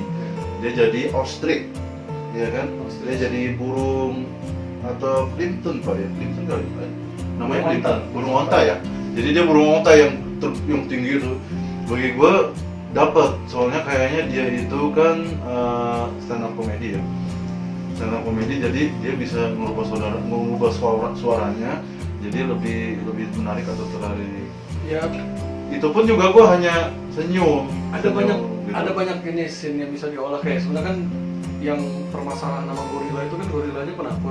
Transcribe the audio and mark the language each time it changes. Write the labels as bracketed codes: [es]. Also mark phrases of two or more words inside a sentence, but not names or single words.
[id] Dia jadi ostrich, ya kan? Dia jadi burung atau Plimpton Pak ya, Plimpton kali Pak. Namanya Plimpton, burung onta ya. Jadi dia burung onta yang tinggi itu. Bagi gua dapat, soalnya kayaknya dia itu kan [en] stand up comedy [id] ya. [en] Stand up comedy, [id] jadi dia bisa mengubah suaranya jadi lebih menarik atau tertarik. Ya, itu pun juga gua hanya senyum. Ada banyak ini scene yang bisa diolah, kayak sebenarnya kan yang permasalahan nama gorila itu kan gorilanya penakut.